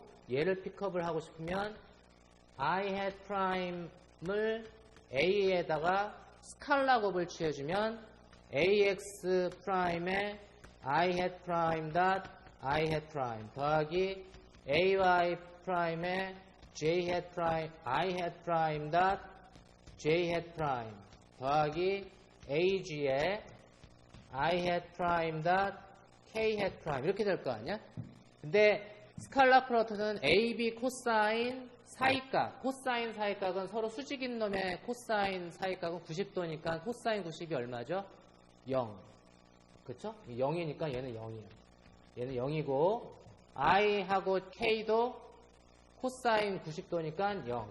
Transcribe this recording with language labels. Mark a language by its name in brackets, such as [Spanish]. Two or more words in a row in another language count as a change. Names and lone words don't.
[Korean] 얘를 픽업을 하고 싶으면 [English] I hat [Korean] 프라임을 A에다가 스칼라 곱을 취해주면 AX 프라임에 [English] I hat prime dot I hat prime [Korean] 더하기 AY 프라임에 [English] J hat prime I hat prime dot J hat prime [Korean] 더하기 AG에 [English] I hat prime dot K hat prime [Korean] 이렇게 될 거 아니야? 근데 스칼라 프로덕트는 AB 코사인 사이각, 코사인 사이각은 서로 수직인 놈의 코사인 사이각은 90도니까 코사인 90이 얼마죠? 0. 그쵸? 0이니까 얘는 0이에요. 얘는 0이고 I하고 K도 코사인 90도니까 0.